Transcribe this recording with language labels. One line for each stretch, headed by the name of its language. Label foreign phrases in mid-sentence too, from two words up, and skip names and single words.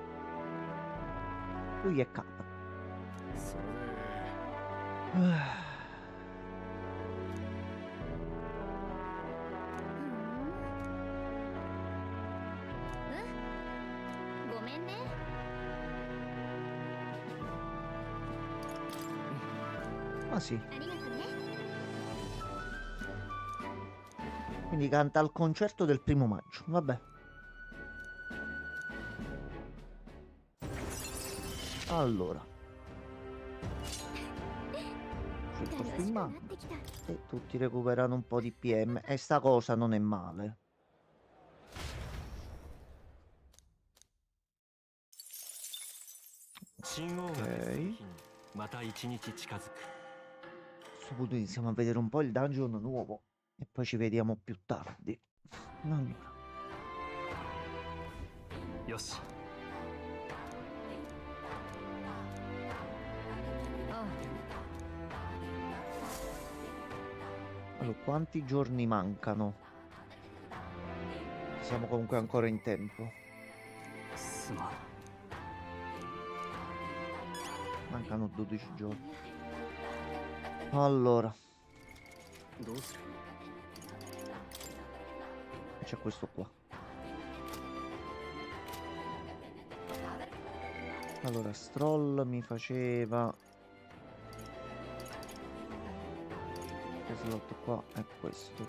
Italian: Lui è K.
Japanese: それでごめんね。
Italian: Ah sì,
Japanese: ありがとね。
Italian: quindi canta al concerto del 1° maggio. Vabbè. Allora, c'è posto in mano e tutti recuperano un po' di PM e sta cosa non è male.
Japanese: 信号が出た日にまた一日近づく。
Italian: A questo punto iniziamo a vedere un po' il dungeon nuovo e poi ci vediamo più tardi. Allora,
Japanese: よし。
Italian: allora, quanti giorni mancano? Siamo comunque ancora in tempo.
Japanese: すまん。
Italian: Mancano 12 giorni. Allora,
Japanese: どうする？
Italian: c'è questo qua. Allora, Stroll mi faceva... Che slot qua è questo.